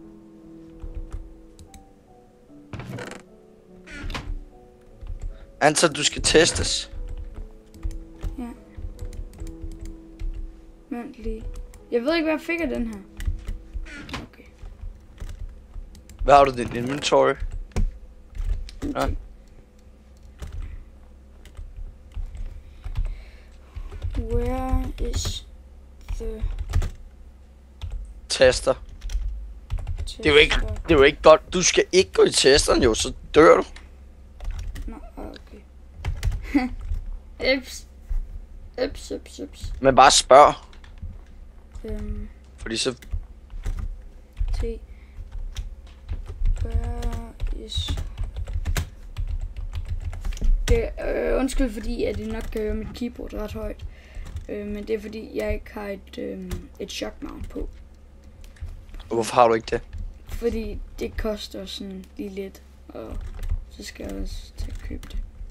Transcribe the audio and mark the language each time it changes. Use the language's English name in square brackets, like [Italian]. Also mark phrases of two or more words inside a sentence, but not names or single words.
[Danish] Antager, du skal testes. Ja. Vent lige. Jeg ved ikke, hvad jeg fik af den her. Okay. Hvad har du i din inventory? Ja. [English] Where is the Tester. tester? [Danish] Det er jo ikke godt. Du skal ikke gå i testeren jo, så dør du. Nå, okay. Ups. Men bare spørg. Fordi så... [English] T. Where is... [Danish] Det, undskyld fordi, at det nok kan høre mit keyboard ret højt. Men det er fordi, jeg ikke har et [English] shock mount [Danish] på. Hvorfor har du ikke det? Fordi det koster sådan lige lidt, og så skal jeg også til at købe det.